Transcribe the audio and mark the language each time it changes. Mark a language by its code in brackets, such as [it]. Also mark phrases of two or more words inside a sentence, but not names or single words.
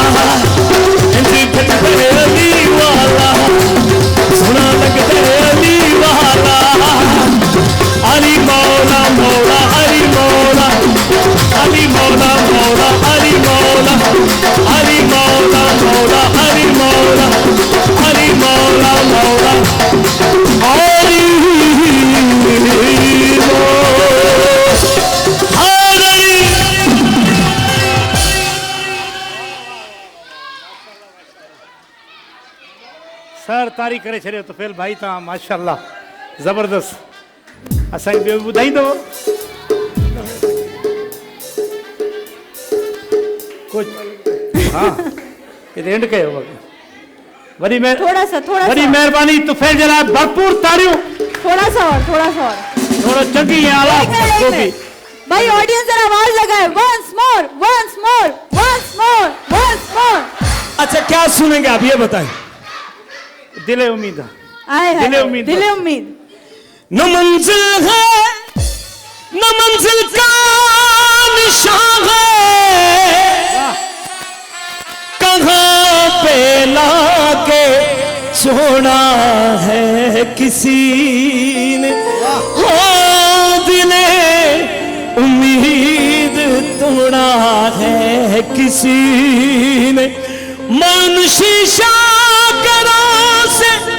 [pa] انج گجدے علی والا سنا لگدے علی والا علی مولا مولا علی مولا علی مولا مولا علی مولا علی مولا مولا علی مولا علی مولا مولا علی [sd] सर तारी करे छॾियो त फेल भाई तव्हां माशाल्लाह ज़बरदस्त असांखे ॿियो बि ॿुधाईंदो कुझु हाँ हिते एंड कयो वरी [ur] تھوڑا سا [sd] वरी महिरबानी तुफैल जे लाइ भरपूर तारियूं [ur] تھوڑا سا اور [sd] थोरो चङी आला को बि [ur] بھائی آڈیئنس ذرا آواز لگائے [en] once more once more once more once more [ur] اچھا کیا سنیں گے آپ یہ بتائیں دلِ امید آئے ہائے دلِ امید دلِ امید نہ منزل ہے نہ منزل کا نشان ہے کہاں پہ لا کے چھوڑا ہے کسی نے ہو دلِ امید توڑا ہے کسی نے من شیشہ کرا سے